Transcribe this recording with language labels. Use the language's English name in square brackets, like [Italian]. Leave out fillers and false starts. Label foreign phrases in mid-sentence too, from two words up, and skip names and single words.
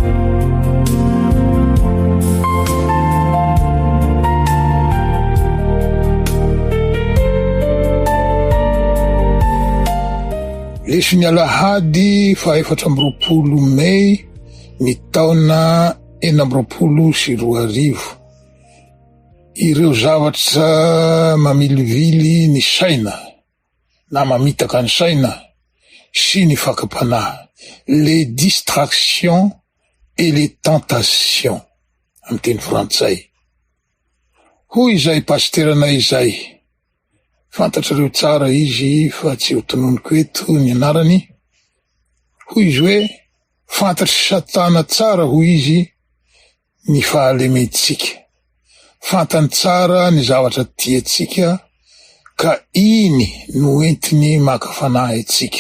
[Malagasy] Leson'ny Alahady 4 Mey ny taona 2024. Ireo zavatra mamilivily ny saina na mamitaka ny saina sy ny fakapanahy, [French] les distractions et les tentations [Malagasy] amin'ny teny frantsay. Hoy izay pasterana izay, fantatrareo tsara izy fa tsy ho tononiko eto ny anarany. Hoy izy hoe, fantatry Satana tsara hoy izy ny fahalementsika, fantany tsara ny zavatra tiatsika ka iny no entiny maka fanahy atsika.